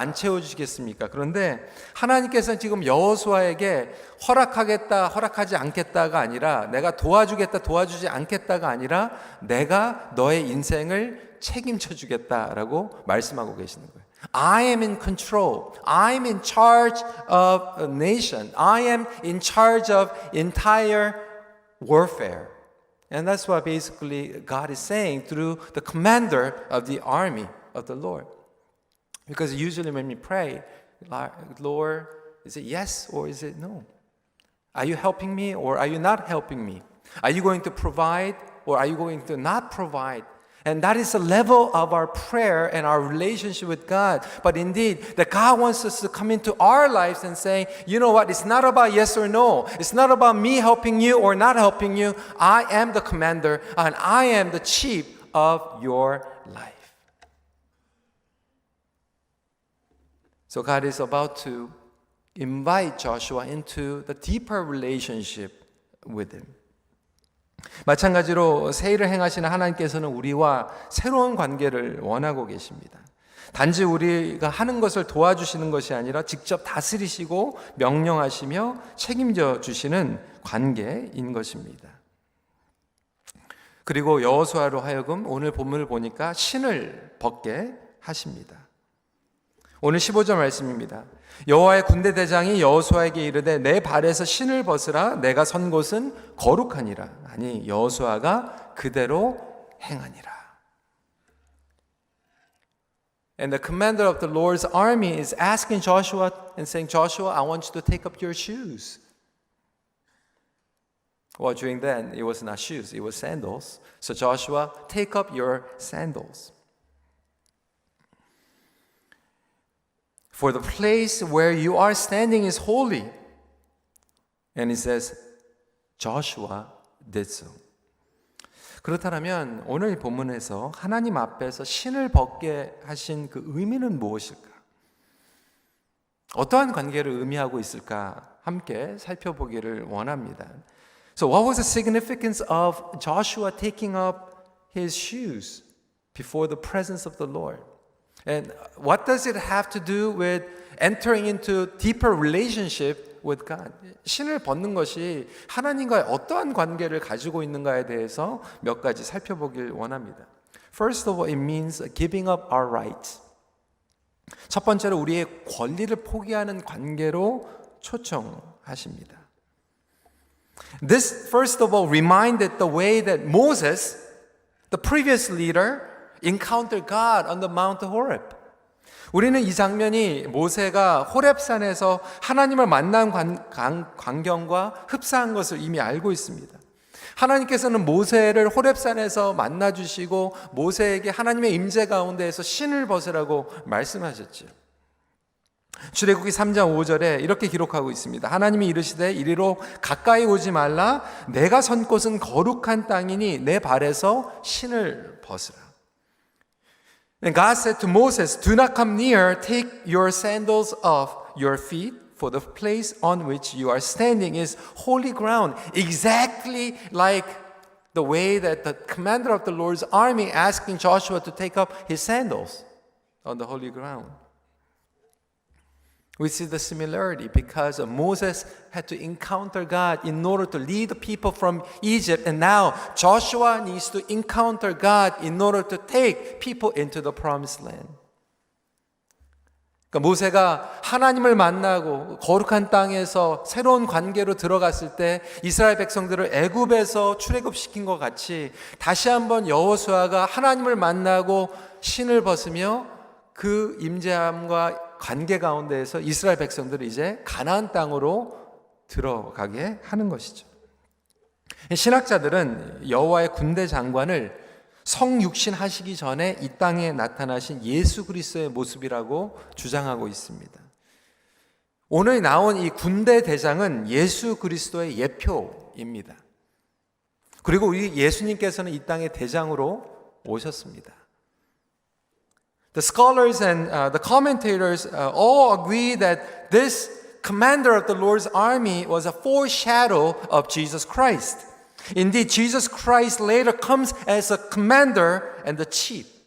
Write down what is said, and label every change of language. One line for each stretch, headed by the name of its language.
Korean: 안 채워주시겠습니까? 그런데 하나님께서는 지금 여호수아에게 허락하겠다, 허락하지 않겠다가 아니라 내가 도와주겠다, 도와주지 않겠다가 아니라 내가 너의 인생을 책임져 주겠다라고 말씀하고 계시는 거예요.
English: I am in control. I am in charge of a nation. I am in charge of entire warfare. And that's what basically God is saying through the commander of the army of the Lord. Because usually when we pray, Lord, is it yes or is it no? Are you helping me or are you not helping me? Are you going to provide or are you going to not provide? And that is the level of our prayer and our relationship with God. But indeed, that God wants us to come into our lives and say, you know what, it's not about yes or no. It's not about me helping you or not helping you. I am the commander and I am the chief of your life. So God is about to invite Joshua into the deeper relationship with him.
Korean: 마찬가지로 새 일을 행하시는 하나님께서는 우리와 새로운 관계를 원하고 계십니다. 단지 우리가 하는 것을 도와주시는 것이 아니라 직접 다스리시고 명령하시며 책임져 주시는 관계인 것입니다. 그리고 여호수아로 하여금 오늘 본문을 보니까 신을 벗게 하십니다. 오늘 15절 말씀입니다. 여호와의 군대 대장이 여호수아에게 이르되 내 발에서 신을 벗으라 내가 선 곳은 거룩하니라. 아니 여호수아가 그대로 행하니라.
English: And the commander of the Lord's army is asking Joshua and saying, Joshua, I want you to take up your shoes. Well, during then, it was not shoes, it was sandals. So Joshua, take up your sandals. For the place where you are standing is holy. And it says, Joshua did so.
Korean: 그렇다면 오늘 본문에서 하나님 앞에서 신을 벗게 하신 그 의미는 무엇일까? 어떠한 관계를 의미하고 있을까? 함께 살펴보기를 원합니다.
English: So what was the significance of Joshua taking up his shoes before the presence of the Lord? And what does it have to do with entering into deeper relationship with God?
Korean: 신을 벗는 것이 하나님과의 어떠한 관계를 가지고 있는가에 대해서 몇 가지 살펴보길 원합니다.
English: First of all, it means giving up our rights.
Korean: 첫 번째로 우리의 권리를 포기하는 관계로 초청하십니다.
English: This, first of all, reminded the way that Moses, the previous leader, encountered God on the Mount Horeb.
Korean: 우리는 이 장면이 모세가 호렙산에서 하나님을 만난 광경과 흡사한 것을 이미 알고 있습니다. 하나님께서는 모세를 호렙산에서 만나주시고 모세에게 하나님의 임재 가운데에서 신을 벗으라고 말씀하셨죠. 출애굽기 3장 5절에 이렇게 기록하고 있습니다. 하나님이 이르시되 이리로 가까이 오지 말라 내가 선 곳은 거룩한 땅이니 내 발에서 신을 벗으라.
English: And God said to Moses, do not come near, take your sandals off your feet, for the place on which you are standing is holy ground. Exactly like the way that the commander of the Lord's army asking Joshua to take up his sandals on the holy ground. We see the similarity because Moses had to encounter God in order to lead the people from Egypt. And now Joshua needs to encounter God in order to take people into the promised land.
Korean: 그러니까 모세가 하나님을 만나고 거룩한 땅에서 새로운 관계로 들어갔을 때 이스라엘 백성들을 애굽에서 출애굽시킨 것 같이 다시 한번 여호수아가 하나님을 만나고 신을 벗으며 그 임재함과 관계 가운데에서 이스라엘 백성들을 이제 가나안 땅으로 들어가게 하는 것이죠. 신학자들은 여호와의 군대 장관을 성육신 하시기 전에 이 땅에 나타나신 예수 그리스도의 모습이라고 주장하고 있습니다. 오늘 나온 이 군대 대장은 예수 그리스도의 예표입니다. 그리고 우리 예수님께서는 이 땅의 대장으로 오셨습니다.
English: The scholars and the commentators all agree that this commander of the Lord's army was a foreshadow of Jesus Christ. Indeed, Jesus Christ later comes as a commander and the chief.